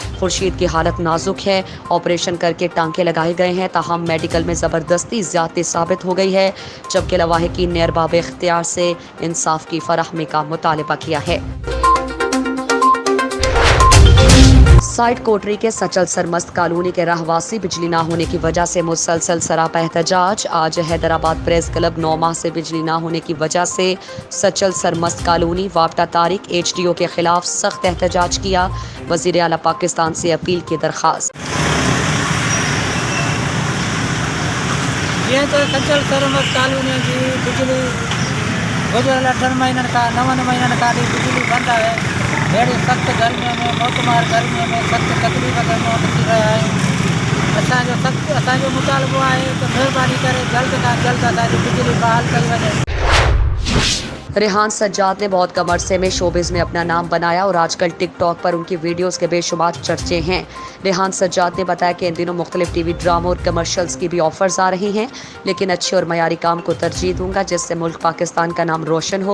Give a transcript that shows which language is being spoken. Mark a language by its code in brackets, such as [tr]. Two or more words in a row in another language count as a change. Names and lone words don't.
[ur] خورشید کی حالت نازک ہے۔ آپریشن کر کے ٹانکے لگائے گئے ہیں، تاہم میڈیکل میں زبردستی زیادتی ثابت ہو گئی ہے، جبکہ لواحقین نے ارباب اختیار سے انصاف کی فراہمی کا مطالبہ کیا ہے. سائیڈ کوٹری کے سچل سرمست کالونی کے رہواسی بجلی نہ ہونے کی وجہ سے مسلسل سراپا احتجاج. آج حیدرآباد پریس کلب 9 ماہ سے بجلی نہ ہونے کی وجہ سے سچل سرمست کالونی واپڈا طارق HDO کے خلاف سخت احتجاج کیا. وزیر اعلیٰ پاکستان سے اپیل کی درخواست. یہ تو سچل سرمست کالونی کی بجلی گزرل 8 مہینن کا 9 مہینن کا بجلی بند ہے. [sd] अहिड़ी सख़्त गर्मियों में मौतमार गर्मियों में सख़्त तकलीफ़ गर्मियों में थी रहिया आहिनि। असांजो मुतालबो आहे त महिरबानी करे जल्द खां जल्द असांजी बिजली बहाल कई वञे। [ur] ریحان سجاد نے بہت کم عرصے میں شوبز میں اپنا نام بنایا اور آج کل ٹک ٹاک پر ان کی ویڈیوز کے بے شمار چرچے ہیں. ریحان سجاد نے بتایا کہ ان دنوں مختلف ٹی وی ڈراموں اور کمرشلز کی بھی آفرز آ رہی ہیں، لیکن اچھے اور معیاری کام کو ترجیح دوں گا جس سے ملک پاکستان کا نام روشن ہو.